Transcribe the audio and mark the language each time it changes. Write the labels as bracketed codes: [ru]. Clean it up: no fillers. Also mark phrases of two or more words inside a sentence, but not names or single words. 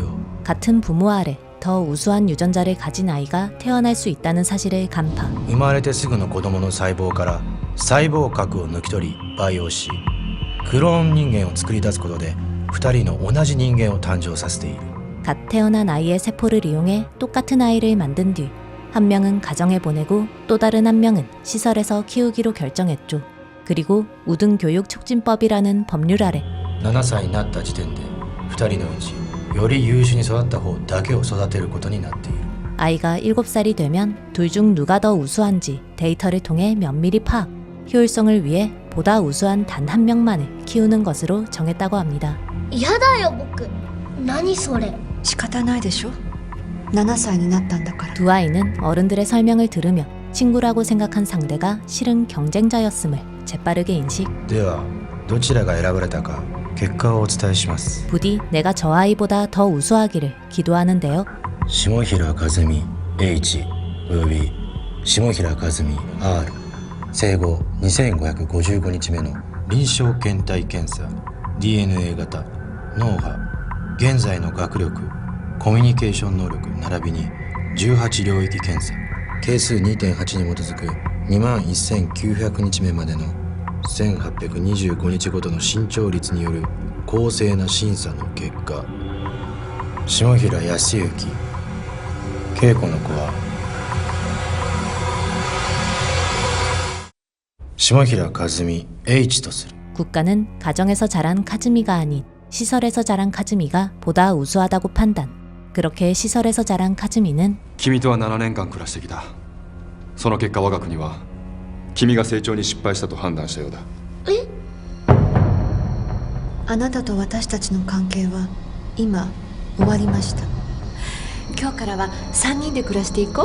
[ko] 같은 부모 아래 더 우수한 유전자를 가진 아이가 태어날 수 있다는 사실을 간파. [ja] 生まれてすぐの子供の細胞から細胞核を抜き取り培養し、クローン人間を作り出すことで2人の同じ人間を誕生させている。 [ko] 갓 태어난 아이의 세포를 이용해 똑같은 아이를 만든 뒤 한 명은 가정에 보내고 또 다른 한 명은 시설에서 키우기로 결정했죠. 그리고 우등교육촉진법이라는 법률 아래 [ja] 7 歳になった時点で2人のうちより優秀に育った方だけを育てることになっている。 [ko] 아이가 7살이 되면 둘 중 누가 더 우수한지 데이터를 통해 면밀히 파악, 효율성을 위해 보다 우수한 단 한 명만을 키우는 것으로 정했다고 합니다. [ja] 嫌だよ僕。何それ。仕方ないでしょ。7歳になったんだから。 [ko] 두 아이는 어른들의 설명을 들으며 친구라고 생각한 상대가 실은 경쟁자였음을 재빠르게 인식. [ja] ではどちらが選ばれたか結果をお伝えします。 [ko] 부디 내가 저 아이보다 더 우수하기를 기도하는데요. [ja] 下平和美 H および下平和美 R 生後2555日目の臨床検体検査 DNA 型脳波現在の学力コミュニケーション能力並びに18領域検査係数 2.8 に基づく21900日目までの1825日ごとの身長率による公正な審査の結果、下平康之恵子の子は下平和美 H とする。 [ko] 국가는 가정에서 자란 카즈미가 아닌 시설에서 자란 카즈미가 보다 우수하다고 판단. 그렇게 시설에서 자란 카즈미는 [ja] 君とは7年間暮らしてきた。その結果我が国は君が成長に失敗したと判断したようだ。あなたと私たちの関係は今終わりました。今日からは3人で暮らしていこう。